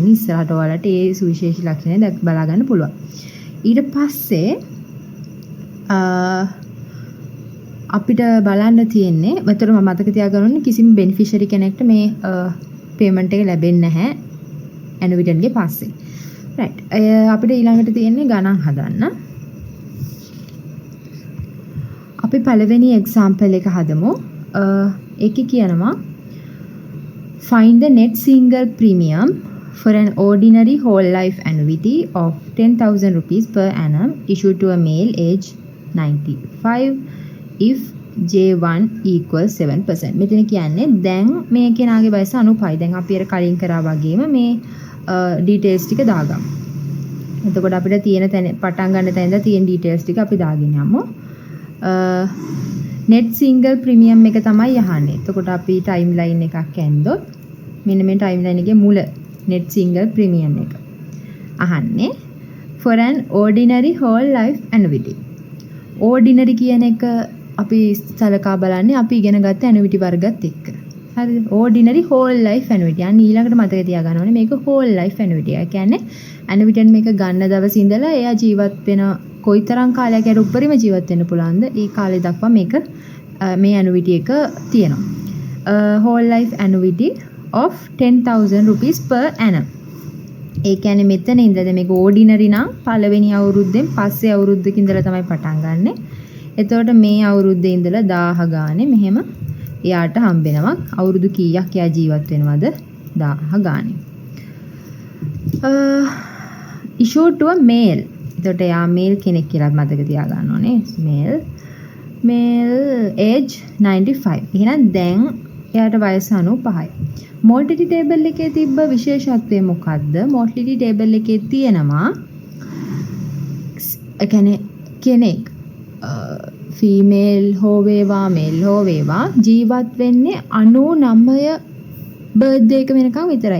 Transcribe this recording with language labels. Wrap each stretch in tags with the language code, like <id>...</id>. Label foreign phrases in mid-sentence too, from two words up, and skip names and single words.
<si>ඉස්සරහට ඔයාලට ඒ සුවිශේෂී ලක්ෂණ බලා ගන්න පුළුවන්. ඊට පස්සේ අපිට බලන්න තියෙන්නේ මෙතන මම මතක තියාගන්න ඕනේ කිසිම බෙනිෆිෂරි කෙනෙක්ට මේ පේමන්ට් එක ලැබෙන්නේ නැහැ ඇනුවිටන්ගේ පස්සේ. රයිට්. අපිට ඊළඟට තියෙන්නේ ගණන් හදන්න. අපි පළවෙනි එක්සාම්පල් එක හදමු. ඒකේ කියනවා</si> <en>find the net single premium for an ordinary whole life annuity of 10,000 rupees per annum issued to a male age 95 if J1 equals 7%.</en> <si>මෙතන කියන්නේ දැන් මේ කෙනාගේ වයස 95. දැන් අපි අර කලින් කරා වගේම මේ ඩීටේල්ස් ටික දාගමු. එතකොට අපිට තියෙන තැන පටන් ගන්න තැනද තියෙන ඩීටේල්ස් ටික අපි දාගෙන යමු.</si> <en>net single premium</en> <si>එක තමයි යහන්නේ. එතකොට අපි ටයිම්ලයින් එකක් ඇන්දොත් මෙන්න මේ ටයිම්ලයින් එකේ මුල</si> <en>net single premium</en> <si>එක අහන්නේ</si> <en>for an ordinary whole life annuity.</en> <si>ordinary කියන එක අපි සලකා බලන්නේ අපි ඉගෙන ගත්ත annuity වර්ගත් එක්ක. හරිද?</si> <en>ordinary whole life annuity.</en> <si>අන්න ඊළඟට මතක තියාගන්න ඕනේ මේක</si> <en>whole life annuity.</en> <si>ඒ කියන්නේ annuity මේක ගන්න දවසේ ඉඳලා එයා ජීවත් වෙන කොයිතරම් කාලයක් යට උඩරිම ජීවත් වෙන්න පුළුවන්ද? ඒ කාලේ දක්වා මේක මේ annuity එක තියෙනවා.</si> <en>whole life annuity of 10,000 rupees per annum.</en> <si>ඒ කියන්නේ මෙතන ඉඳලා මේක ordinary නම් පළවෙනි අවුරුද්දෙන් පස්සේ අවුරුද්දක ඉඳලා තමයි පටන් ගන්නෙ. එතකොට මේ අවුරුද්දේ ඉඳලා 1000 ගානේ මෙහෙම එයාට හම්බෙනවා. අවුරුදු කීයක් එයා ජීවත් වෙනවද? 1000 ගානේ.</si> <en>issued to a male.</en> <si>එතකොට එයා මේල් කෙනෙක් කියලා මතක තියාගන්න ඕනේ.</si> <en>male age 95.</en> <si>එහෙනම් දැන් එයාට වයස 95යි.</si> <en>mortality table</en> <si>එකේ තිබ්බ විශේෂත්වය මොකද්ද?</si> <en>mortality table</en> <si>එකේ තියෙනවා ඒ කියන්නේ කෙනෙක් ෆීමේල් හෝ වේවා මේල් හෝ වේවා ජීවත් වෙන්නේ 99 බර්ත්ඩේ එක වෙනකන් විතරයි.</si>